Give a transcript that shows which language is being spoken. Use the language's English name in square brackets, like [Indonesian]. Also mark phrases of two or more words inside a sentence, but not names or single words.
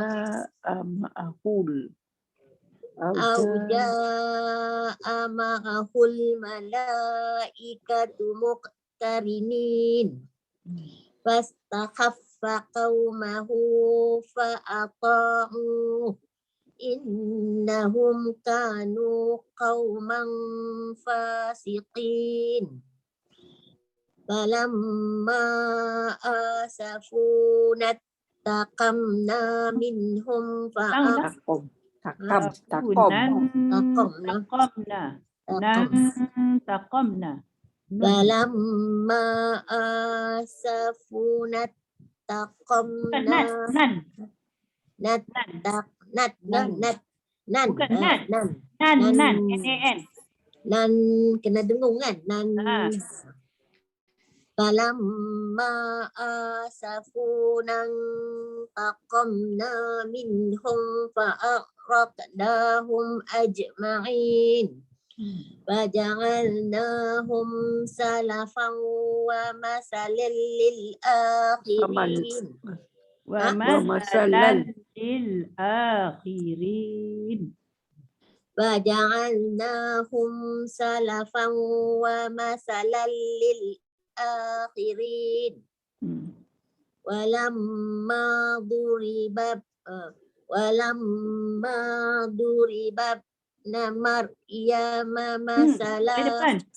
[Arabic] معه الملائكة مقترنين فاستخف قومه فأطاعوه إنهم كانوا قوما فاسقين فلما آسفونا انتقمنا منهم Takom. Takom. Taqamna. فلما آسفونا انتقمنا [Indonesian] nan kena dengung kan [Arabic] فلما آسفونا انتقمنا منهم فأغرقناهم أجمعين فجعلناهم سلفا ومثلا للآخرين ومثلا للآخرين فجعلناهم سلفا ومثلا للآخرين ولما ضرب مريم مثلا